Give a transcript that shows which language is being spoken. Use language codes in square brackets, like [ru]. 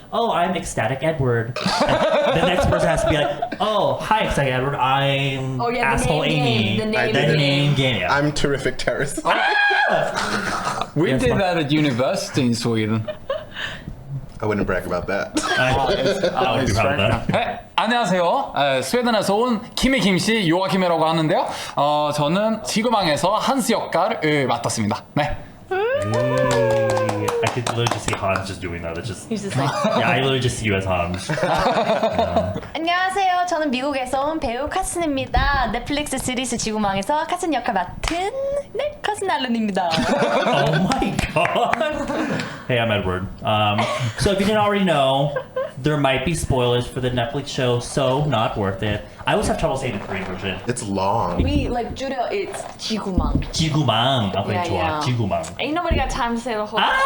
[en] Oh, I'm Ecstatic Edward. And the next person has to be like, oh, hi Ecstatic Edward. I'm asshole Amy. The name game. Yeah. I'm terrific Terris. We did that at university in Sweden. I wouldn't brag about that. I would be proud of that. [ko] 네, 안녕하세요. 스웨덴에서 온 김의 김씨 요아킴이라고 하는데요. 저는 지구망에서 한스 역할을 맡았습니다. 네. [en] I could literally just see Hans just doing that. It's just He's just like, yeah, I literally just see you as Hans. [ko] 안녕하세요. 저는 미국에서 온 배우 카슨입니다. 넷플릭스 시리즈 지구망에서 카슨 역할 맡은 네, 카슨 알른입니다. [en] Oh my god. Hey, I'm Edward. So if you didn't already know, there might be spoilers for the Netflix show, so not worth it. I always have trouble saying the Korean version. It's long. we like [ko] 줄여 [en] it's 지구망. [ko] 지구망. Okay, 좋아. 지구망. [en] Ain't nobody got time to say the whole.